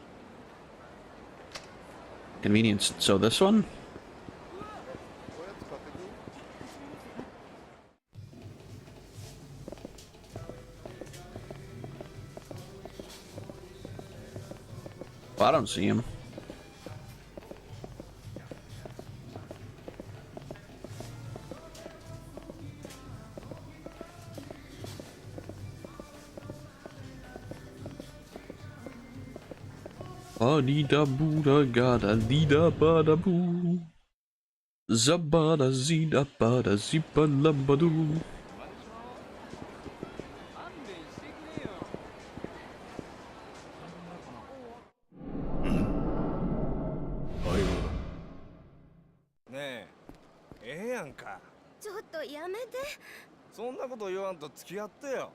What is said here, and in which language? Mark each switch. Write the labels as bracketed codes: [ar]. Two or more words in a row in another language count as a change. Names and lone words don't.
[en] Convenience. So this one? Well, I don't see him. Ba-dee-da boo-da ga-da dee-da ba-da boo. Zabada zee-da ba-da zee-ba-la-ba-doo. [ja] ねえ、ええやんか。ちょっとやめて。そんなこと言わんと付き合ってよ。